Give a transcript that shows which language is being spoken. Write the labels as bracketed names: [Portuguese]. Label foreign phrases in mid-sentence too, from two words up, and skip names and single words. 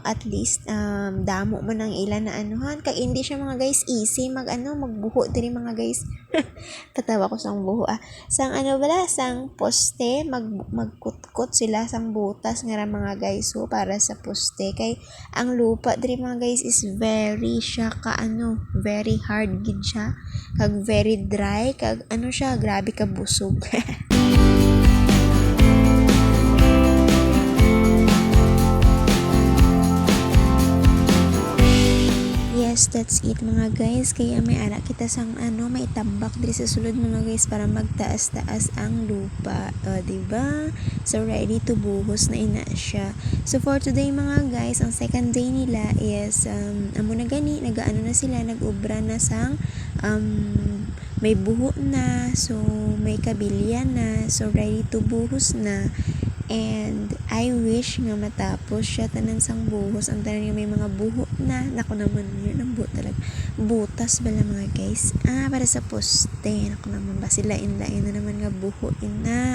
[Hiligaynon] At least damo man ang ilan na kag hindi siya mga guys easy magbuho diri mga guys. Patawa ko sang buho sang sang poste, magkutkot sila sang butas nga mga guys, so para sa poste kay ang lupa diri mga guys is very siya [English] very hard [Hiligaynon] gid siya, kag [English] very dry, [Hiligaynon] kag siya grabe ka busog. [English] Yes, that's it mga guys. [Hiligaynon] Kaya may ara kita sang may tambak diri sa sulod mga guys para magtaas-taas ang lupa, diba? So [English] ready to [Hiligaynon] buhos na ina siya. So [English] for today [Hiligaynon] mga guys, ang second day nila is amo na gani na sila, nag-ubra na sang may buho na, so may kabilya na, so [English] ready to [Hiligaynon] buhos na. And I wish nga matapos siya tanan sang buhos, ang tanan nga may mga buho na. [Filipino] Naku naman yun, ang talaga. [Hiligaynon] Butas bala mga guys. Para sa poste. Naku naman ba, silain-lain na naman nga buhuin na.